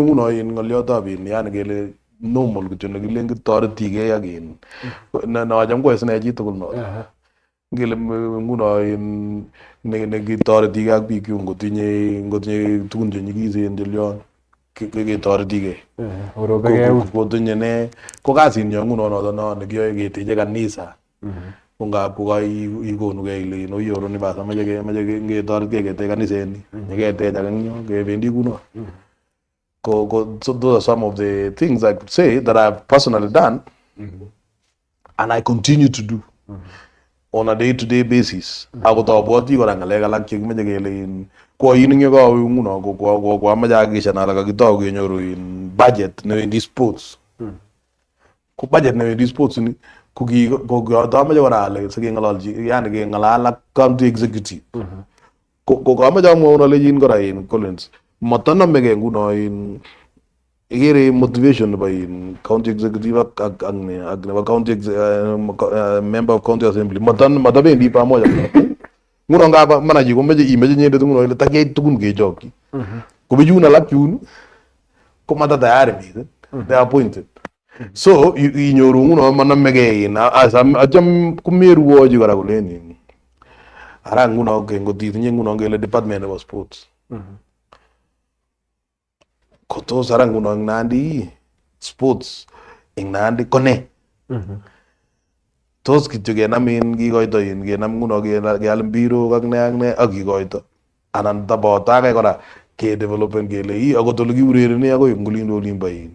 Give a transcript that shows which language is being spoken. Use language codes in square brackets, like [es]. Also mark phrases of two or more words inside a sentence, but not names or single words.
[kln] nguno ng'olyotab yani kele normal kityo nekilen kitoretigei ak nacham koe sine chitugul no ngele nguno nekitoretigei ak biik chu ngotinye tugun chenyikisen chelyon ketoretigei kotinye ne ko kasinyo nguno noto no nekiyoe keteche kanisa ko ngap kokaikonugei ile oyoroni bas amache ngetoretkei ketech kaniseni nyeketech ak eng yo kebendi kuno [en] so those are some of the things I could say that I've personally done and I continue to do on a day-to-day basis [kln] akot abwoti kora ng'alek alak chekimeche kele koin ing yekawe nguno ko amache akikishan ale kakitau kenyoru budget newendi sports ko budget newendi sports ni ko amache kora ale sikeng'ololchi yani keng'alal ak [en] county executive [kln] ko kamache amwaun alechin kora Collins matanamegei nguno igere [en] motivation by county executive [kln] ak [en] county member of county assembly [kln] matabendi pamoja. Nguno ngaba manaji komeje imeje nyende nguno ile takyai tugun kechokyi. Ko bijun alak yun ko mata tayari miten. [en] They are appointed. [kln] So inyoru nguno manamege in acham kumeruoji kora kuleni. Ara nguno kengotitinye nguno ngele [en] department of sports. [kln] Kotos ara nguno Nandi sports ing Nandi kone. Tos kityo kenam in kikoito in kenam nguno keal mbiro ak ne ak kikoito. Anan tabotake kora ke developen kele akot ole kiurereni akoi ngulindo olimbo in.